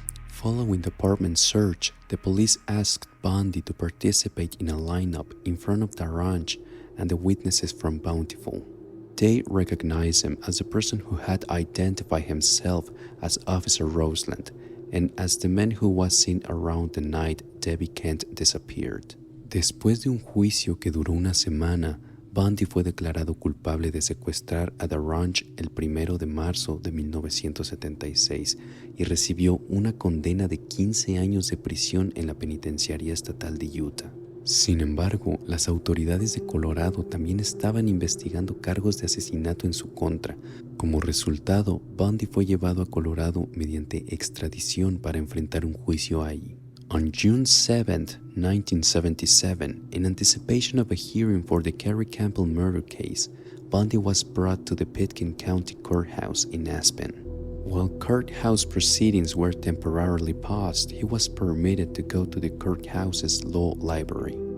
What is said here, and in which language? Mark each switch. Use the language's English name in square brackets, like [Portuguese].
[English] Following the apartment search, the police asked Bundy to participate in a lineup in front of the ranch and the witnesses from Bountiful. They recognized him as the person who had identified himself as Officer Roseland and as the man who was seen around the night Debbie Kent disappeared. [Spanish] Después de un juicio que duró una semana, Bundy fue declarado culpable de secuestrar a The Ranch el 1 de marzo de 1976 y recibió una condena de 15 años de prisión en la penitenciaría estatal de Utah. Sin embargo, las autoridades de Colorado también estaban investigando cargos de asesinato en su contra. Como resultado, Bundy fue llevado a Colorado mediante extradición para enfrentar un juicio ahí. [English] On June 7, 1977, in anticipation of a hearing for the Kerry Campbell murder case, Bundy was brought to the Pitkin County Courthouse in Aspen. While courthouse proceedings were temporarily paused, he was permitted to go to the courthouse's law library.